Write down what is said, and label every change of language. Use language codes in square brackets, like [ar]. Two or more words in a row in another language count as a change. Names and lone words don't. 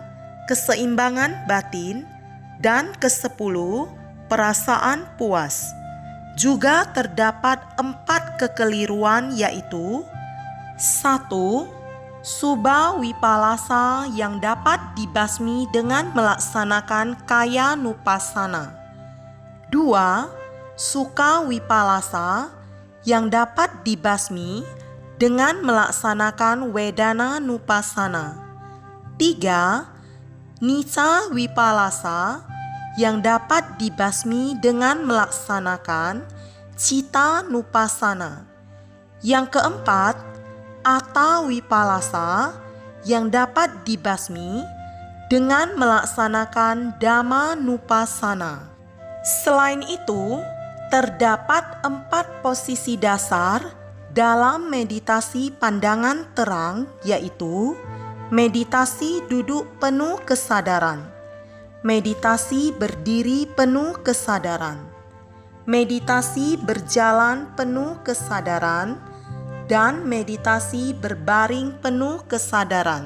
[id] Keseimbangan batin, dan ke-10 perasaan puas. Juga terdapat 4 kekeliruan, yaitu 1. [pi] Subha Wipallasa [id] yang dapat dibasmi dengan melaksanakan [pi] kaya nupassana. [id] 2. [pi] Sukha Wipallasa [id] yang dapat dibasmi dengan melaksanakan [pi] wedana nupassana. [id] 3. [pi] Nicca Wipallasa [id] yang dapat dibasmi dengan melaksanakan [pi] citta nupassana. [id] Yang keempat, [pi] Atta Wipallasa [id] yang dapat dibasmi dengan melaksanakan [pi] dhamma nupassana. [id] Selain itu, terdapat 4 posisi dasar dalam meditasi pandangan terang, yaitu meditasi duduk penuh kesadaran, meditasi berdiri penuh kesadaran, meditasi berjalan penuh kesadaran, dan meditasi berbaring penuh kesadaran.